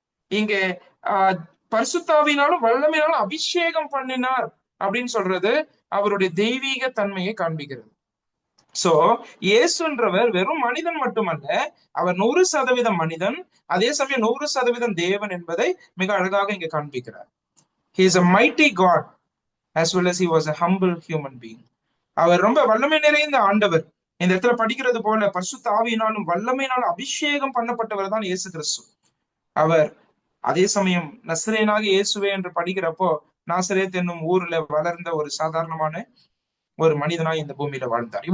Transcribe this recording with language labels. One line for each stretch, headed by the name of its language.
Tamil: இங்க பரிசுத்த ஆவியினாலும் வல்லமையினாலும் அபிஷேகம் பண்ணினார் அப்படின்னு சொல்றது அவருடைய தெய்வீக தன்மையை காண்பிக்கிறது. சோ இயேசுன்றவர் வெறும் மனிதன் மட்டுமல்ல, அவர் 100% மனிதன், அதே சமயம் 100% தேவன் என்பதை மிக அழகாக இங்க காண்பிக்கிறார்.
English: He is a mighty God as well as he was a humble human being.
Tamil: அவர் ரொம்ப வல்லமை நிறைந்த ஆண்டவர். இந்த இடத்துல படிக்கிறது போல பரிசுத்த ஆவியினாலும் வல்லமையினாலும் அபிஷேகம் பண்ணப்பட்டவர் தான் இயேசு கிறிஸ்து. அவர் அதே சமயம் நசரேயனாக இயேசுவே என்று படிக்கிறப்போ நாசரேத் என்னும் ஊர்ல வளர்ந்த ஒரு சாதாரணமான ஒரு மனிதனாய் இந்த பூமியில வாழ்ந்தார்.